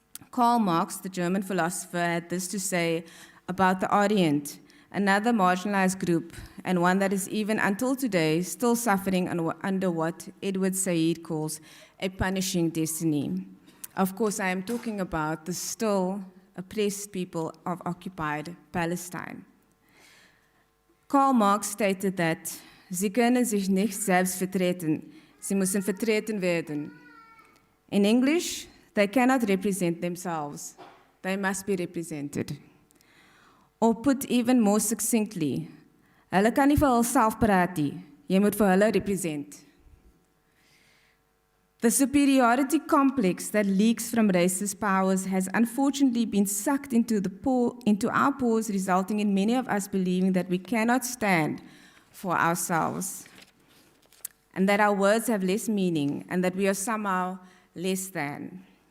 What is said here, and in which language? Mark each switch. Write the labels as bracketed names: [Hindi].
[English] Karl Marx, the German philosopher, had this to say about the Orient, another marginalized group, and one that is even until today still suffering under what Edward Said calls a punishing destiny. Of course, I am talking about the still oppressed people of occupied Palestine. Karl Marx stated that [German] sie können sich nicht selbst vertreten, sie müssen vertreten werden. [English] In English, they cannot represent themselves, they must be represented. Or put even more succinctly, [Afrikaans] hulle kan nie vir hulself praat nie, jy moet vir hulle [English] represent. The superiority complex that leaks from racist powers has unfortunately been sucked into our pores, resulting in many of us believing that we cannot stand for ourselves, and that our words have less meaning, and that we are somehow less than.